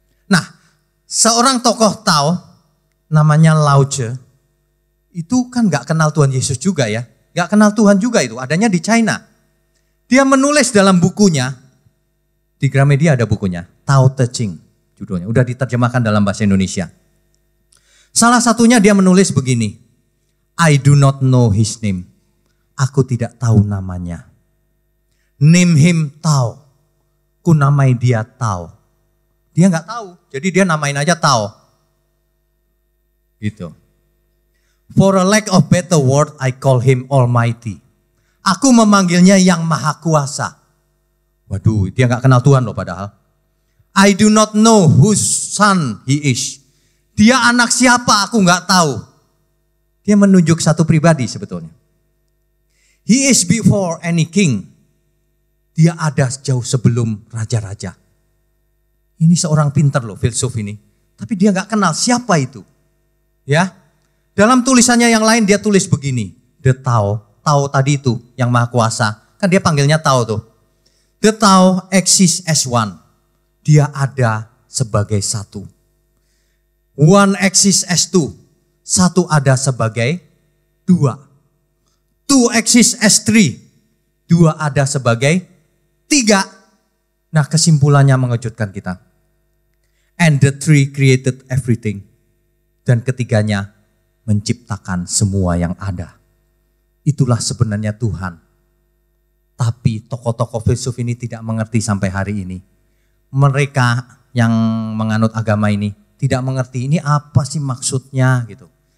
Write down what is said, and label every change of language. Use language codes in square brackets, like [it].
[id] Nah, seorang tokoh Tao namanya Lao Tzu itu kan gak kenal Tuhan Yesus juga ya. Gak kenal Tuhan juga itu, adanya di China. Dia menulis dalam bukunya, di Gramedia ada bukunya, Tao Te Ching judulnya. Udah diterjemahkan dalam bahasa Indonesia. Salah satunya dia menulis begini, [en] I do not know his name. [id] Aku tidak tahu namanya. [en] Name him Tao. [id] Ku namai dia Tao. Dia nggak tahu, jadi dia namain aja Tao. Gitu. [en] For a lack of better word, I call him Almighty. [id] Aku memanggilnya yang maha kuasa. Waduh, dia nggak kenal Tuhan loh padahal. [en] I do not know whose son he is. [id] Dia anak siapa aku nggak tahu. Dia menunjuk satu pribadi sebetulnya. [en] He is before any king. [id] Dia ada jauh sebelum raja-raja. Ini seorang pintar loh, filsuf ini. Tapi dia gak kenal siapa itu. Ya. Dalam tulisannya yang lain dia tulis begini. The Tao, Tao tadi itu yang maha kuasa. Kan dia panggilnya Tao tuh. [en] The Tao exists as one. [id] Dia ada sebagai satu. [en] One exists as two. [id] Satu ada sebagai dua. [en] Two exists as three. [id] Dua ada sebagai tiga. Nah, kesimpulannya mengejutkan kita. [en] And the three created everything. [id] Dan ketiganya menciptakan semua yang ada. Itulah sebenarnya Tuhan. Tapi tokoh-tokoh filsuf ini tidak mengerti sampai hari ini. Mereka yang menganut agama ini tidak mengerti ini apa sih maksudnya gitu.